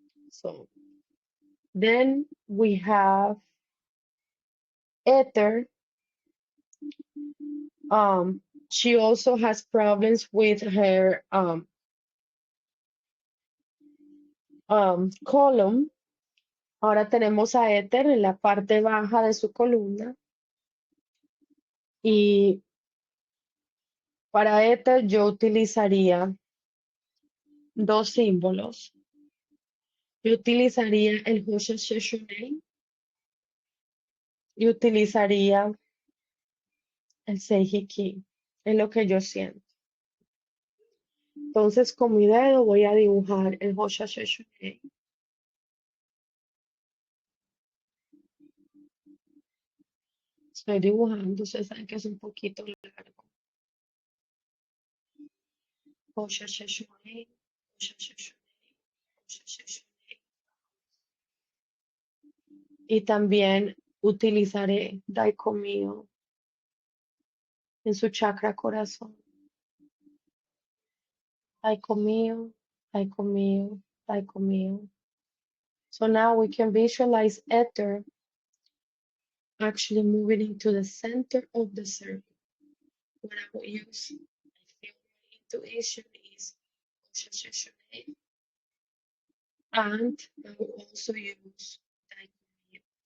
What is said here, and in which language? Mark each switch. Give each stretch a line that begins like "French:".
English: So then we have Ether. She also has problems with her column.
Spanish: Ahora tenemos a Ether en la parte baja de su columna. Y para Ether yo utilizaría 2 símbolos. Yo utilizaría el Hosha Sheshonei y utilizaría el Seihiki. Es lo que yo siento. Entonces con mi dedo voy a dibujar el Hosha Sheshonei. Estoy dibujando, ustedes saben que es un poquito largo. Hosha Sheshonei, Hosha Sheshonei, Hosha Sheshonei. Y también utilizaré Daikomio en su chakra corazón. Psycho mío, psycho mío, psycho mío.
English: So now we can visualize ether actually moving into the center of the circle. What I will use, I feel my intuition is Shashashunay, and I will also use Daikumio.